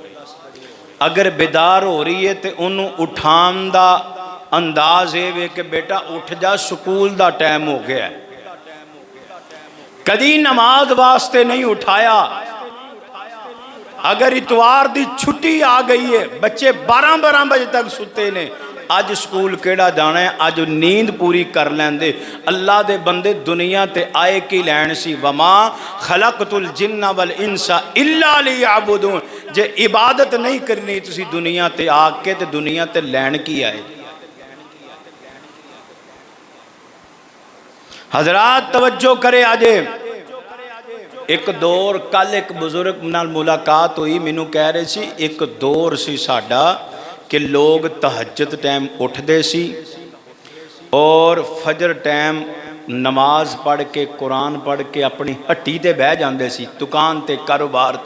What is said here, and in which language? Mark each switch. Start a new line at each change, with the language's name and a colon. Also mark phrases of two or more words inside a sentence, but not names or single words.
Urdu: اگر بیدار ہو رہی ہے تو انہوں نے اٹھان کا انداز یہ کہ بیٹا اٹھ جا، سکول کا ٹائم ہو گیا.
Punjabi: کدی نماز واسطے نہیں اٹھایا.
Urdu: اگر اتوار کی چھٹی آ گئی ہے,
Punjabi: بچے 12-12 بجے تک سُتے نے، اج سکول کیہڑا جانا اے، اج نیند پوری کر لیندے. اللہ دے بندے دنیا تے آئے کی لین سی,
Arabic: وما خلقت الجن والإنس إلا ليعبدون.
Punjabi: جے عبادت نہیں کرنی تسی دنیا تے آ کے، تے دنیا تے لین کی آئے.
Urdu: حضرات توجہ کریں.
Punjabi: اجے اک دور، کل اک بزرگ نال ملاقات ہوئی، مینوں کہہ رہے سی اک دور سی ساڈا کہ لوگ تہجد ٹائم اٹھتے سی اور فجر ٹائم نماز پڑھ کے قرآن پڑھ کے اپنی ہٹی تے بہہ جاتے سی، دکان تے کاروبار تے.